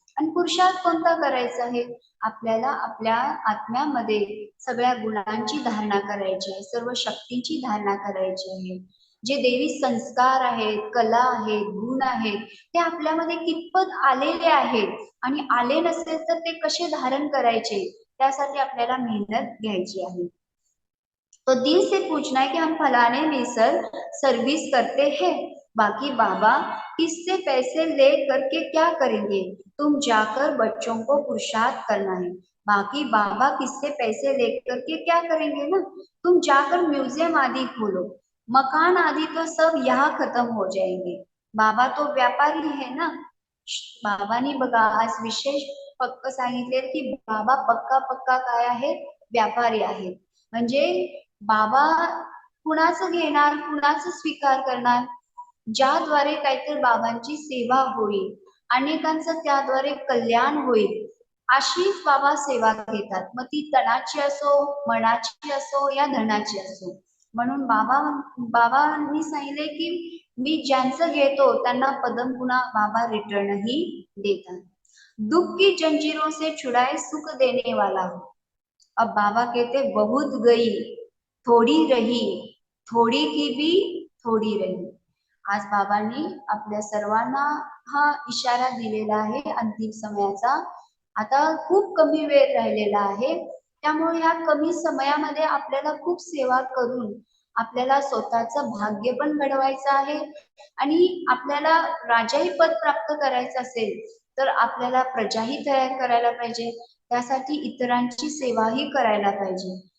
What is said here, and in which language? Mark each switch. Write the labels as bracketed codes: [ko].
[mr] आणि पुरुषार्थ कोणता करायचा आहे? आपल्याला आपल्या आत्म्यामध्ये सगळ्या गुणांची धारणा करायची आहे, सर्व शक्तींची धारणा करायची आहे. जे देवी संस्कार आहेत, कला आहेत, गुण आहेत, ते आपल्यामध्ये कितपत आलेले आहेत आणि आले नसेल तर ते कसे धारण करायचे, त्यासाठी आपल्याला मेहनत घ्यायची आहे. [hi] तो दिल से पूछना है कि हम फलाने में सर सर्विस करते हैं, बाकी बाबा किससे पैसे ले करके क्या करेंगे, तुम जाकर बच्चों को पुरुषार्थ करना है। बाकी बाबा किससे पैसे लेकर के क्या करेंगे ना, तुम जाकर म्यूजियम आदि खोलो, मकान आदि तो सब यहाँ खत्म हो जाएंगे। बाबा तो व्यापारी है ना। [mr] बाबांनी बघा आज विशेष पक्क सांगितले की बाबा पक्का पक्का काय आहे? व्यापारी आहेत. म्हणजे बाबा कुणाचं घेणार, कुणाचं स्वीकार करणार, ज्याद्वारे काहीतरी बाबांची सेवा होईल, अनेकांचं त्याद्वारे कल्याण होईल, अशीच बाबा सेवा घेतात. मग ती तनाची असो, मनाची असो या धनाची असो. म्हणून बाबांनी सांगितले की मी ज्यांचं घेतो त्यांना पदम बाबा रिटर्नही देतात. [hi] दुख की जंजीरों से छुड़ाए सुख देने वाला हो. अब बाबा कहते बहुत गई थोडी रही, थोडी की भी थोडी रही. [mr] आज बाबांनी आपल्या सर्वांना हा इशारा दिलेला आहे अंतिम समयाचा. आता खूप कमी वेळ राहिलेला आहे, त्यामुळे या कमी समयामध्ये आपल्याला खूप सेवा करून आपल्याला स्वतःचं भाग्य पण घडवायचं आहे आणि आपल्याला राजाही पद प्राप्त करायचं असेल तर आपल्याला प्रजाही तयार करायला पाहिजे, त्यासाठी इतरांची सेवाही करायला पाहिजे.